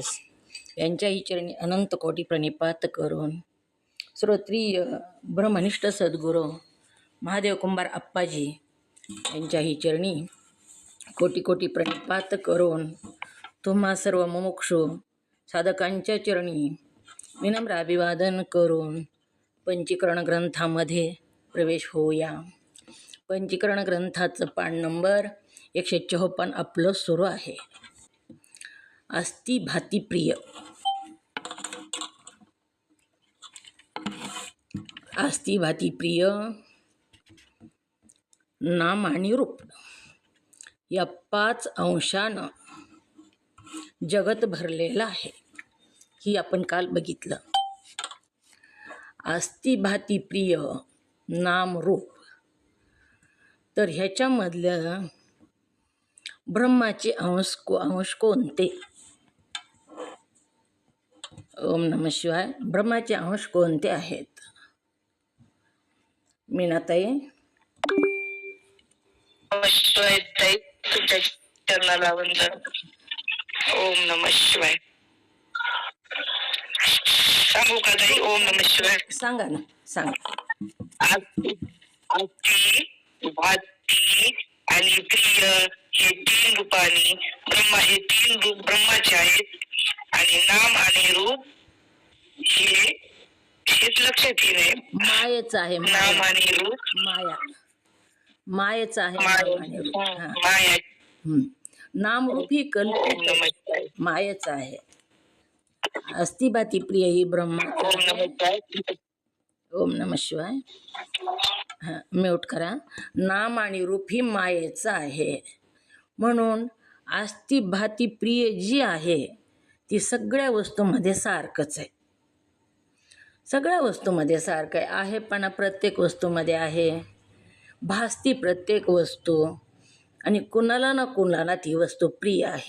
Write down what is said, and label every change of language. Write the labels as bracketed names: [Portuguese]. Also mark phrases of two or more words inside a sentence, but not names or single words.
[Marathi] यांच्याही चरणी अनंत कोटी प्रणिपात करून श्रोत्रिय ब्रह्मनिष्ठ सद्गुरू महादेव कुंभार अप्पाजी यांच्याही चरणी कोटी कोटी प्रणिपात करून तुम्हा सर्व मुमुक्षु साधकांच्या चरणी विनम्र अभिवादन करून पंचीकरण ग्रंथामध्ये प्रवेश होऊया। पंचीकरण ग्रंथाचं पान नंबर 154 आपलं सुरू आहे। अस्ति भाती प्रिय। अस्ति भाती प्रिय नाम आणि रूप या 5 अंशानं जगत भरलेलं आहे। ही आपण काल बघितलं। अस्ति भाती प्रिय नाम रूप, तर ह्याच्यामधलं ब्रह्माचे अंश कोणते? [Sanskrit] ओम नमः शिवाय। [Marathi] ब्रह्माचे अंश कोणते आहेत? मीनाताई [Sanskrit] ओम नमः शिवाय। [Marathi] सांगू का ताई? [Sanskrit] ओम नमः शिवाय [Marathi] सांगा ना, सांगा। अस्ति भाती आणि प्रिय हे 3 रूपांनी ब्रह्मा, हे 3 रूप ब्रह्माचे आहेत आणि नाम आणि रूप हेच लक्षात येणे मायेचं आहे। नाम आणि रूप मायेचं आहे। माया नाम रूप ही कल्पित मायेचं आहे। अस्ति भाती प्रिय ही ब्रह्माचं। [Sanskrit] ओम नमः शिवाय। [Marathi] हां, म्यूट करा। नाम आणि रूप ही मायेचं आहे, म्हणून अस्ति भाती प्रिय जी आहे ती सगळ्या वस्तूमध्ये सारखंच आहे। सगळ्या वस्तूमध्ये सारखं आहे, पण प्रत्येक वस्तूमध्ये आहे, भासती प्रत्येक वस्तू, आणि कुणाला ना कुणाला ती वस्तू प्रिय आहे।